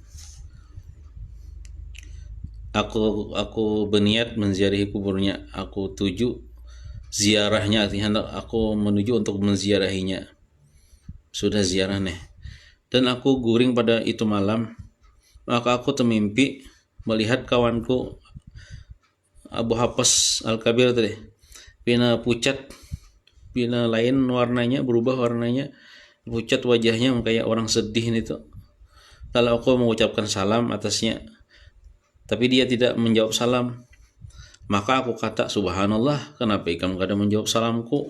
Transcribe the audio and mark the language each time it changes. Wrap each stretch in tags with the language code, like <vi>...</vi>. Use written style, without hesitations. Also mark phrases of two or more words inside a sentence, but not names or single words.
<id>Aku berniat menziarahi kuburnya. Aku tuju ziarahnya, artinya aku menuju untuk menziarahinya. Sudah ziarah nih.</id> <bjn>Dan aku guring pada itu malam.</bjn> <id>Maka aku termimpi melihat kawanku Abu Hafs Al-Kabir tadi.</id> <bjn>Pina pucat, pina lain warnanya, berubah warnanya.</bjn> <id>Pucat wajahnya kayak orang sedih itu. Lalu aku mengucapkan salam atasnya, tapi dia tidak menjawab salam. Maka aku kata, subhanallah, kenapa kamu kada menjawab salamku?</id>